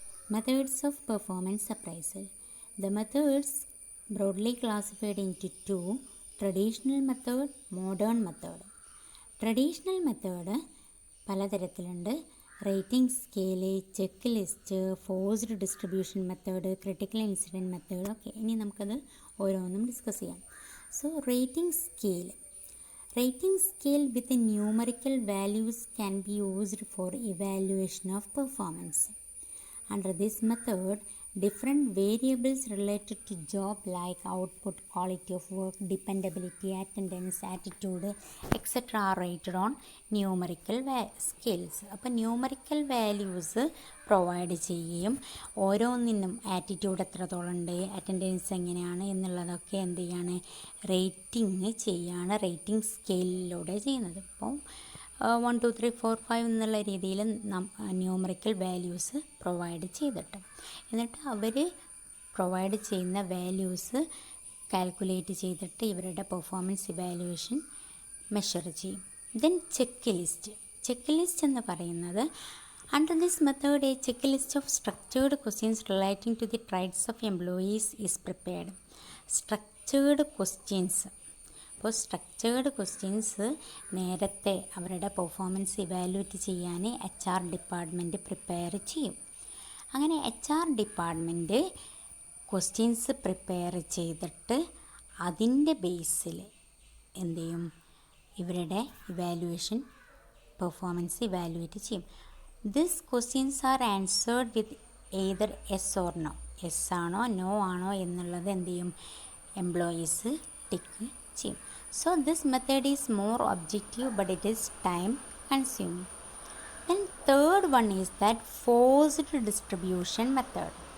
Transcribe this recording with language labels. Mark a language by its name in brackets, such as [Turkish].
[English] Methods of performance appraisal. The methods broadly classified into two: traditional method, modern method. [Malayalam] Traditional method പലതരത്തിലുണ്ട്. [English] Rating scale, check list, forced distribution method, critical incident method. [Malayalam] Okay, ഇനി നമുക്കത് ഓരോന്നും discuss ചെയ്യാം. [English] So rating scale. Rating scale with numerical values can be used for evaluation of performance. Under this method, different variables related to job like output, quality of work, dependability, attendance, attitude, etc. are rated on numerical scales. [Malayalam] അപ്പോൾ numerical values provide ചെയ്യുകയും ഓരോന്നിനും attitude എത്രത്തോളം ഉണ്ട്, attendance എങ്ങനെയാണ് എന്നുള്ളതൊക്കെ എന്ത് ചെയ്യാണ്, rating ചെയ്യാണ് റേറ്റിംഗ് സ്കെയിലിലൂടെ ചെയ്യുന്നത്. അപ്പോൾ 1 2 3 4 5 എന്നുള്ള രീതിയിൽ ന്യൂമറിക്കൽ വാല്യൂസ് പ്രൊവൈഡ് ചെയ്തിട്ട് എന്നിട്ട് അവർ പ്രൊവൈഡ് ചെയ്യുന്ന വാല്യൂസ് കാൽക്കുലേറ്റ് ചെയ്തിട്ട് ഇവരുടെ പെർഫോമൻസ് ഇവാലുവേഷൻ മെഷർ ചെയ്യും. [English] then check list [Malayalam] എന്ന് പറയുന്നത്, [English] under this method a checklist of structured questions relating to the traits of employees is prepared. Structured questions. [Malayalam] അപ്പോൾ സ്ട്രക്ചേർഡ് ക്വസ്റ്റ്യൻസ് നേരത്തെ അവരുടെ പെർഫോമൻസ് ഇവാലുവേറ്റ് ചെയ്യാൻ HR ഡിപ്പാർട്ട്മെൻറ്റ് പ്രിപ്പയർ ചെയ്യും. അങ്ങനെ HR department questions prepare ചെയ്തിട്ട് അതിൻ്റെ ബേസിൽ എന്ത് ചെയ്യും, ഇവരുടെ ഇവാലുവേഷൻ പെർഫോമൻസ് ഇവാലുവേറ്റ് ചെയ്യും. [English] These questions are answered with either yes or no. [Malayalam] Yes ആണോ നോ ആണോ എന്നുള്ളത് എന്ത് ചെയ്യും, എംപ്ലോയീസ് ടിക്ക് ചെയ്യും. [English] So this method is more objective but it is time consuming. Then third one is that forced distribution method.